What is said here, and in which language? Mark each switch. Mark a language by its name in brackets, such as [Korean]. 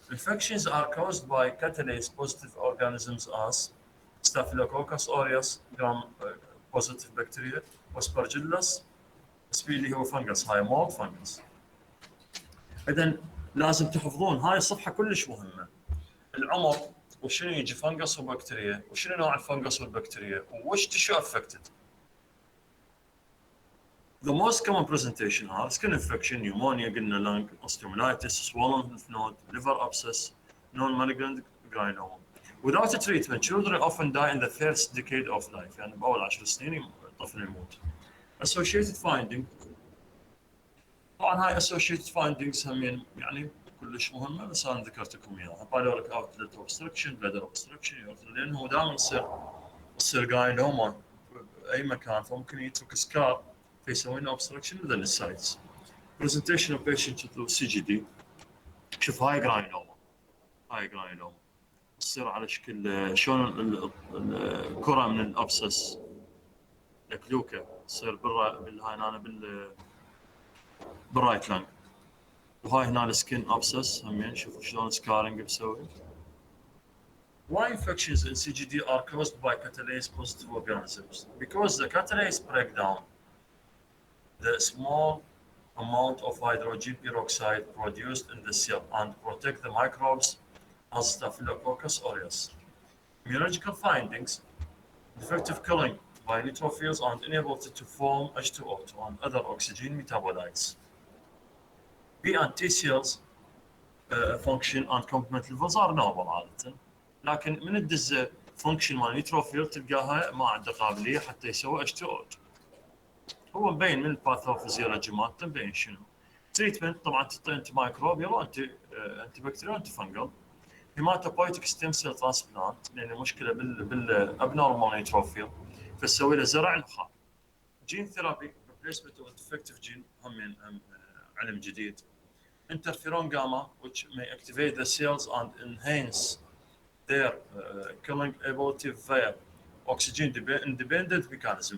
[English] Infections are caused by catalase-positive organisms as Staphylococcus aureus, gram-positive bacteria, Aspergillus, [Arabic] اللي هو فنجس، هاي مولد فنجس. إذن لازم تحفظون هاي الصفحة كلش مهمة. العمر وشنو يجي فنجس وبكتيريا وشنو نوع الفنجس والبكتيريا وش [English] tissue affected. The most common presentation are skin infection, pneumonia, [Arabic] قلنا [English] lung, osteomyelitis, swollen lymph node, liver abscess, non-malignant granuloma. Without a treatment, children often die in the first decade of life. [Arabic] يعني بأول 10 سنين الطفل يموت. [English] Associated finding. [Arabic] طبعا هاي [English] associated findings [Arabic] هم يعني كلش مهمه بس انا ذكرت لكم اياها. بالوريك اوتلت اوبستركشن، بلادر اوبستركشن، لانه دائما يصير جاينوما باي مكان فممكن يترك سكار فيسوي لنا اوبستركشن within السايتس. [English] presentation of patient with CGD. [Arabic] شوف هاي جراينوما تصير على شكل شلون الكره من الابسس الكلوكه تصير بالهاي هنا بالرايت لانج. وهاي هنا السكين ابسس همين شوفوا شلون سكارينج بسوي. [English] Why infections in CGD are caused by catalase positive organisms? Because the catalase break down the small amount of hydrogen peroxide produced in the cell and protect the microbes as Staphylococcus aureus. Immunological findings: defective killing by neutrophils and inability to form H2O2 and other oxygen metabolites. B and T cells function and complement levels are normal [Arabic] عادة، لكن من الدزة function مال نيوتروفيل تلقاها ما عنده قابلية حتى يسوي H2O2. هو مبين من الباثوفيزيولوجي مالته مبين شنو. تريتمنت طبعا تعطي انت مايكروبيال وانتي بكتيريال وانتي فنجل. هيماتوبويتيك ستيم سيل ترانسبلانت لان مشكله بالابنورمال نيوتروفيل فسوي له زرع نخاع. جين ثيرابي ريبليسمنت اوف ديفكتيف جين هم علم جديد. [English] Interferon gamma, which may activate the cells and enhance their killing ability via oxygen independent mechanism.